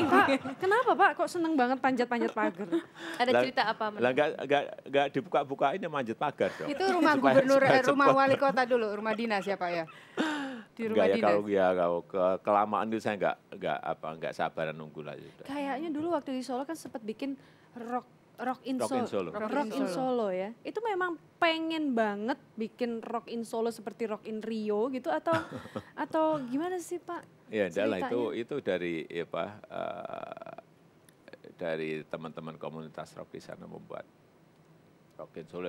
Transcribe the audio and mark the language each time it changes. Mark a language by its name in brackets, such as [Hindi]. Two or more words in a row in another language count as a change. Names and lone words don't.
[Indonesian] Pak, kenapa Pak kok seneng banget panjat-panjat pagar? Ada cerita apa? Lah enggak dibuka-bukain ya manjat pagar dong. Itu rumah Supaya- gubernur, supaya rumah cepet. wali kota dulu, rumah dinas ya Pak ya? Di rumah Enggak ya dinas. kalau kelamaan itu saya enggak sabaran nunggu lah sudah. Kayaknya dulu waktu di Solo kan sempat bikin Rock in Rock in Solo. Solo. Rock in Solo ya. Itu memang pengen banget bikin Rock in Solo seperti Rock in Rio gitu atau gimana sih Pak? Ya enggak lah ceritanya? itu dari dari teman-teman komunitas rock di sana membuat Rock in Solo.